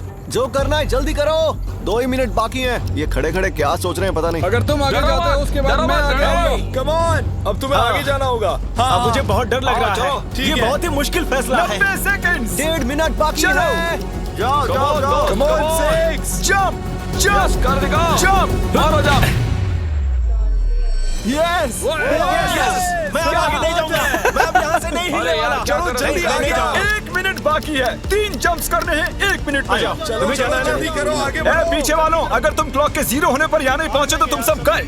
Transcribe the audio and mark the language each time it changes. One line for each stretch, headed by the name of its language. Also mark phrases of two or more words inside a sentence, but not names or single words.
Hindi: जो करना है जल्दी करो, 2 ही मिनट बाकी हैं। ये खड़े खड़े क्या सोच रहे हैं पता नहीं। अगर तुम आगे जाते हो उसके बाद मैं आगे आऊंगा।
English: come on,
Hindi: अब तुम्हें आगे जाना होगा। अब मुझे बहुत डर लग रहा है। ठीक ये है। बहुत ही मुश्किल फैसला है। 90 सेकंड। 1.5 मिनट बाकी है। जाओ जाओ जाओ।
English: Come on, 6 jump jump
Hindi: कर दिखाओ।
English: jump
Hindi: मारो जंप। यस मैं अब आगे नहीं जाऊंगा। मैं अब यहाँ से नहीं हिलने वाला। चलो जल्दी आगे जाओ। 1 मिनट बाकी है। 3 जंप्स करने हैं 1 मिनट में। तुम्हें जाना है ना? जल्दी करो, आगे ए, बढ़ो। पीछे वालों, अगर तुम क्लॉक के 0 होने पर यहाँ नहीं पहुंचे तो तुम सब गए।